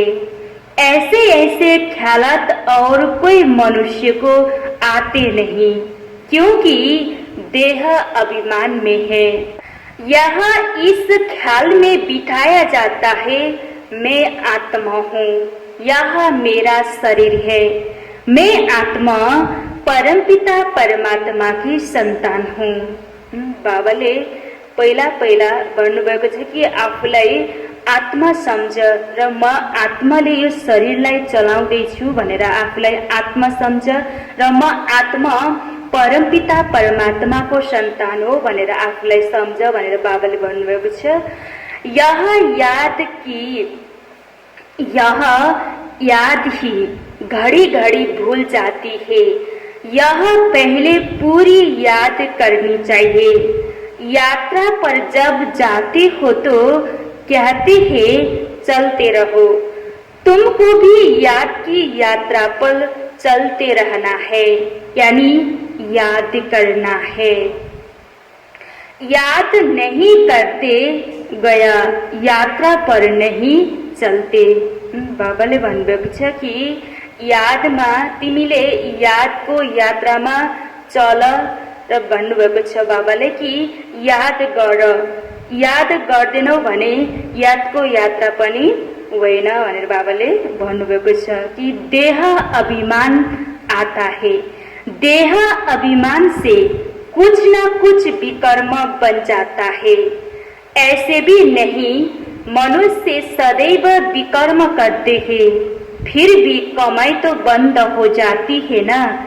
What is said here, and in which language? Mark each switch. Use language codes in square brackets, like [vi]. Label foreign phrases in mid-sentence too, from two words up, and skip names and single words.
[hi] ऐसे ऐसे ख्यालात और कोई मनुष्य को आते नहीं क्योंकि देह अभिमान में है। यहाँ इस ख्याल में बिठाया जाता है मैं आत्मा हूँ, यह मेरा शरीर है। मैं आत्मा परमपिता परमात्मा की संतान हूँ। [ne] बाबाले पहिला पहिला भन्नुभएको छ कि आफूलाई आत्मा सम्झ र म आत्माले यो शरीरलाई चलाउँदैछु भनेर आफूलाई आत्मा सम्झ र म आत्मा परमपिता परमात्माको सन्तान हो भनेर आफूलाई सम्झ भनेर बाबाले भन्नुभएको छ। [hi] यह याद ही घड़ी घड़ी भूल जाती है, यह पहले पूरी याद करनी चाहिए। यात्रा पर जब जाते हो तो कहते हैं चलते रहो, तुमको भी याद की यात्रा पर चलते रहना है, यानी याद करना है। याद नहीं करते गया यात्रा पर नहीं चलते। [ne] बाबाले भन्नुभएको छ कि यादमा तिमीले यादको यात्रामा चल र भन्नुभएको छ बाबाले कि याद गर, याद गर्दैनौ भने यादको यात्रा पनि होइन भनेर बाबाले भन्नुभएको छ कि [hi] देह अभिमान आता है, देह अभिमान से कुछ न कुछ विकर्म बन जाता है। ऐसे भी नहीं, मनुष्य सदैव विकर्म करते हैं, फिर भी कमाई तो बंद हो जाती है ना।